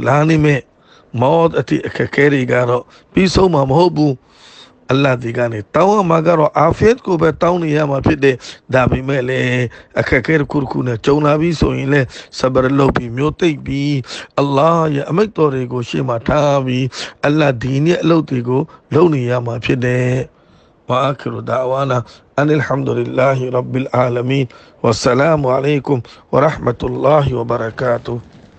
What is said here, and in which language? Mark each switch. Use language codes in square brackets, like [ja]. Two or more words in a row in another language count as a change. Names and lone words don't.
[my] လာနေမဲ့မောအတိအခက်ခဲတွေကတော့ပြီးဆုံးမှာမဟုတ်ဘူးအလ္လာဟ်ဒီကနေတောင်းရမှာကတော့အာဖီယတ်ကိုပဲတောင်းနေရမှာဖြစ်တယ်ဒါပေမဲ့လေအခက်ခဲတစ်ခုနဲ့ကြုံလာပြီးဆိုရင်လေဆဘရလုပ်ပြီးမျိုးသိပ်ပြီးအလ္လာဟ်ရဲ့အမိန့်တော်တွေကိုရှေ့မှာထားပြီးအလ္လာဟ်ဒီရဲ့အလုပ်တွေကိုလုပ်နေရမှာဖြစ်တယ် [ar] وآخر دعوانا أن الحمد لله رب العالمين والسلام عليكم ورحمة الله وبركاته